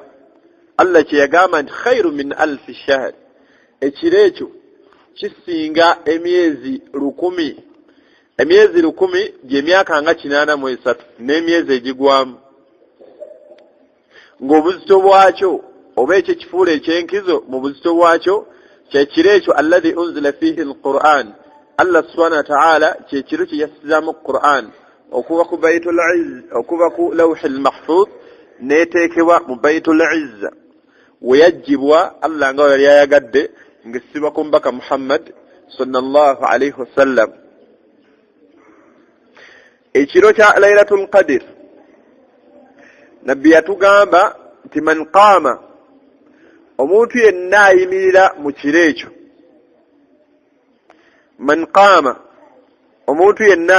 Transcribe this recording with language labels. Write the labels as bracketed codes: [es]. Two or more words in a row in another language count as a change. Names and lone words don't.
[lg] Allah kye yagamba nti [ar] خير من ألف شهر, [lg] ekiro ekyo kisinga emyezi 1000. emyezi 10 gye myaka nga 83 n'emyezi egigwamu ng'obuzito bwakyo oba ekyo kifuula ekyenkizo mu buzito bwakyo kyekiro ekyo [ar] الذي أنزل فيه القرآن الله سبحانه وتعالى [lg] kyekiro kye yasizaamu Quran okuva ku Baitul Izz okuva ku Lawhil Mahfuz neeteekebwa mu Baitul Izz weyajjibwa Allah nga yali ayagadde ng'essibwa ku mbaka Muhammad [ar] صلى الله عليه وسلم. [lg] Ekiro kya Laylatul Qadr nabbi yatugamba nti [ar] من قام [lg] omuntu yenna ayimirira mu kiro ekyo [ar] من قام [lg] omuntu yenna